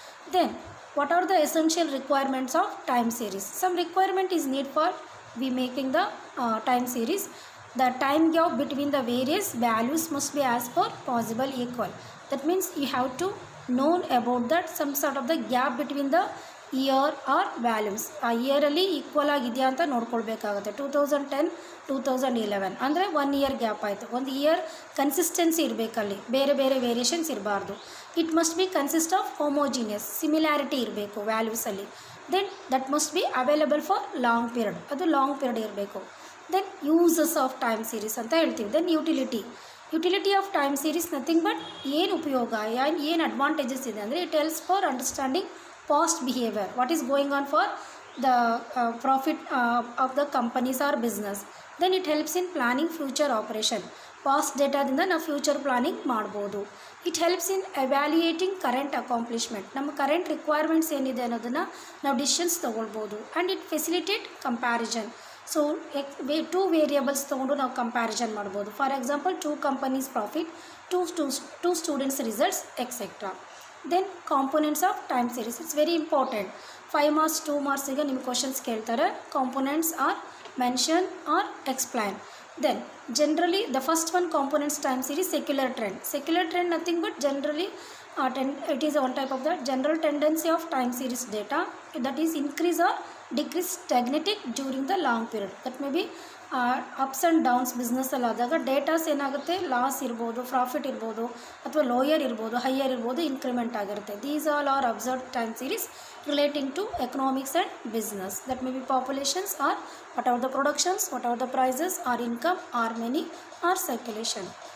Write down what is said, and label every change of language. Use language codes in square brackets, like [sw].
[en] Then what are the essential requirements of time series? Some requirement is need for we making the time series. The time gap between the various values must be as per possible equal. That means you have to know about that some sort of the gap between the year or values. [kn] ಆ ಇಯರಲ್ಲಿ equal ಆಗಿದೆಯಾ ಅಂತ ನೋಡ್ಕೊಳ್ಬೇಕಾಗುತ್ತೆ. 2010 2011 ಅಂದರೆ 1 year gap ಆಯಿತು. ಒಂದು year consistency ಇರಬೇಕಲ್ಲಿ, ಬೇರೆ ಬೇರೆ variations ಇರಬಾರ್ದು. [en] it must be consist of homogeneous, similarity [kn] ಇರಬೇಕು ವ್ಯಾಲ್ಯೂಸಲ್ಲಿ. [en] then that must be available for long period, [kn] ಅದು ಲಾಂಗ್ ಪೀರಿಯಡ್ ಇರಬೇಕು. [en] then uses of time series [kn] ಅಂತ ಹೇಳ್ತೀವಿ. [en] then utility of time series nothing but [kn] ಏನು ಉಪಯೋಗ, ಏನು ಅಡ್ವಾಂಟೇಜಸ್ ಇದೆ ಅಂದರೆ [en] It helps for understanding past behavior, what is going on for the profit of the companies or business. Then it helps in planning future operation. Past data [kn] ದಿಂದ ನಾವು future planning ಮಾಡ್ಬೋದು. [en] it helps in evaluating current accomplishment, [kn] ನಮ್ಮ current requirements ಏನಿದೆ ಅನ್ನೋದನ್ನು ನಾವು decisions ತೊಗೊಳ್ಬೋದು. [en] And it facilitate comparison. So two variables [kn] ತೊಗೊಂಡು ನಾವು comparison ಮಾಡ್ಬೋದು. [en] For example 2 companies profit, two students results etcetera. Then components of time series, it's very important. [kn] 5 marks 2 marks ಈಗ ನಿಮ್ಮ questions ಕೇಳ್ತಾರೆ. [en] Components are mention or explain. Then generally the first one components time series, secular trend nothing but generally it is one type of the general tendency of time series data, that is increase or decrease stagnating during the long period. That may be [kn] ups and downs ಬಿಸ್ನೆಸ್ಸಲ್ಲಿ ಆದಾಗ datas ಏನಾಗುತ್ತೆ, loss ಇರ್ಬೋದು, profit ಇರ್ಬೋದು, ಅಥವಾ lower ಇರ್ಬೋದು, higher ಇರ್ಬೋದು, increment ಆಗಿರುತ್ತೆ. [en] These all are observed time series relating to economics and business. That may be populations or what are the productions, what are the prices or income or money or circulation.